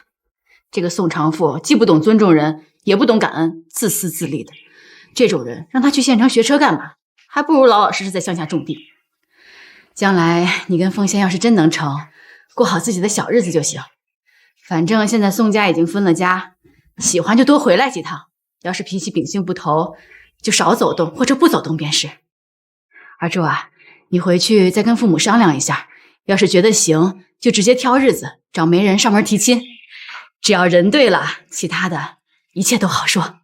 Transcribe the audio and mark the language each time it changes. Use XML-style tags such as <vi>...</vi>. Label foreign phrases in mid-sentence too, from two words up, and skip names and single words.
<zh>這個宋長富既不懂尊重人，也不懂感恩，自私自利的。這種人讓他去縣城學車幹嘛？還不如老老實實在鄉下種地。將來你跟鳳仙要是真能成，過好自己的小日子就行。反正現在宋家已經分了家，喜歡就多回來幾趟。要是脾氣秉性不投，就少走動或者不走動便是。二柱啊，你回去再跟父母商量一下，要是覺得行，就直接挑日子找媒人上門提親。只要人對了，其他的一切都好說。</zh>